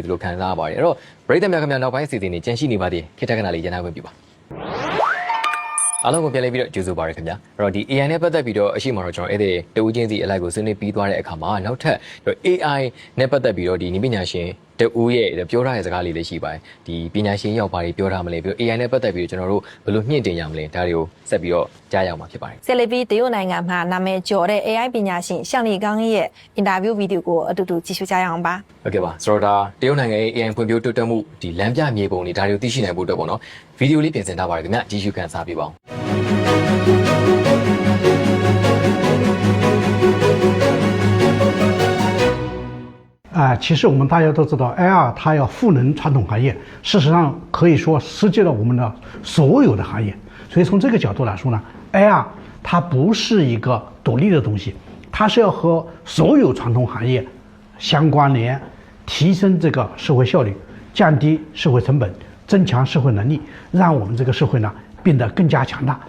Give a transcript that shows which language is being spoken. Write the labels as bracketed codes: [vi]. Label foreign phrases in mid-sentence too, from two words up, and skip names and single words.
[my] တယ်လို့ခံစားရပါတယ်အဲ့တော့ပရိသတ်များခင်ဗျာနောက်ပိုင်းစီစဉ်နေကြန့်ရှိနေပါသေးတယ်ခေတ္တခဏလေးရန်နာဝင်ပြပါအားလုံးကိုပြန်လည်ပြီးတော့ကျေးဇူးပါရခင်ဗျာအဲ့တော့ဒီ AI နဲ့ပတ်သက်ပြီးတော့အရှိမတော့ကျွန်တော်အဲ့ဒီတူးချင်းစီအလိုက်ကိုဆွေးနွေးပြီးသွားတဲ့အခါမှာနောက်ထပ် AI နဲ့ပတ်သက်ပြီးတော့ဒီနည်းပညာရှင်တူးရဲ့ပြောထားတဲ့စကားလေးလည်းရှိပါတယ်ဒီပညာရှင်ရောက်ပါပြောထားမလဲပြီးတော့ AI နဲ့ပတ်သက်ပြီးတော့ကျွန်တော်တို့ဘယ်လိုမြင့်တင်ရမလဲဒါတွေကိုဆက်ပြီးတော့ကြားရအောင်မှာဖြစ်ပါတယ် ဆက်လက်ပြီးတရုတ်နိုင်ငံမှာနာမည်ကျော်တဲ့ AI ပညာရှင်ရှောင်းလီကောင်းရဲ့အင်တာဗျူးဗီဒီယိုကိုအတူတူကြည့်ရှုကြရအောင်ပါ ဟုတ်ကဲ့ပါဆိုတော့ဒါတရုတ်နိုင်ငံရဲ့ AI ဖွံ့ဖြိုးတိုးတက်မှုဒီလမ်းပြမြေပုံတွေဒါတွေကိုသိရှိနိုင်ဖို့အတွက်ပေါ့နော်ဗီဒီယိုလေးပြင်ဆင်ထားပါတယ်ခင်ဗျကြည့်ရှုခန်းစားပြပါအောင် [zh] 其实我们大家都知道 ，AI 它要赋能传统行业，事实上可以说实际了我们的所有的行业。所以从这个角度来说呢 ，AI 它不是一个独立的东西，它是要和所有传统行业相关联，提升这个社会效率，降低社会成本，增强社会能力，让我们这个社会呢变得更加强大。